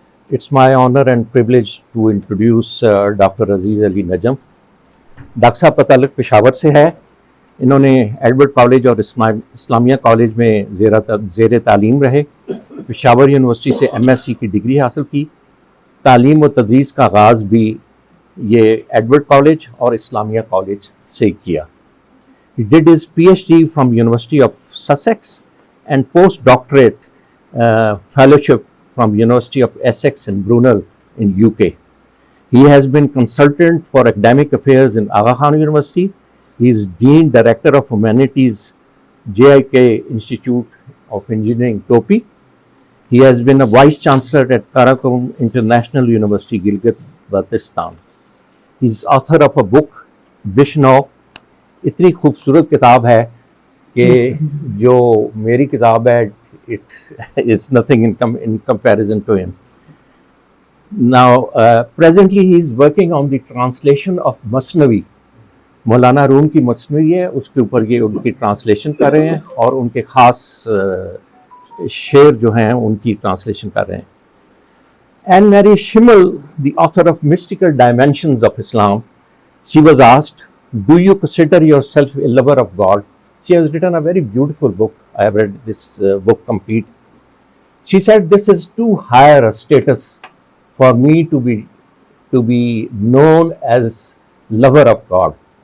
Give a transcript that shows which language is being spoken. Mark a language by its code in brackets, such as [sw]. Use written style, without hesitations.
[en] It's my honor and privilege to introduce Dr. Aziz Ali Najam. [ur] Doctor صاحب کا تعلق پشاور سے ہے. انہوں نے ایڈورڈ کالج اور اسلامیہ کالج میں زیر تعلیم رہے. پشاور یونیورسٹی سے MS سی کی ڈگری حاصل کی. تعلیم و تدریس کا آغاز بھی یہ ایڈورڈ کالج اور اسلامیہ کالج سے کیا. [en] He did his PhD from University of Sussex and postdoctorate fellowship from University of Essex in Brunel in UK. He has been consultant for academic affairs in Aga Khan University. He is Dean Director of Humanities, JIK Institute of Engineering, Topi. He has been a Vice Chancellor at Karakoram International University, Gilgit-Baltistan. He is author of a book, Bishno. [ur] اتنی خوبصورت کتاب ہے کہ جو میری کتاب ہے [en] it is nothing in comparison to him. Now presently he is working on the translation of Masnavi. [ur] مولانا روم کی مثنوی ہے, اس کے اوپر یہ ان کی ٹرانسلیشن کر رہے ہیں اور ان کے خاص شعر جو ہیں ان کی ٹرانسلیشن کر رہے ہیں. [en] And Mary Schimmel, the author of Mystical Dimensions of Islam, she was asked, do you consider yourself a lover of God? She has written a very beautiful book. I have read this book complete. She said, this is too high a status for me to be known as lover of God.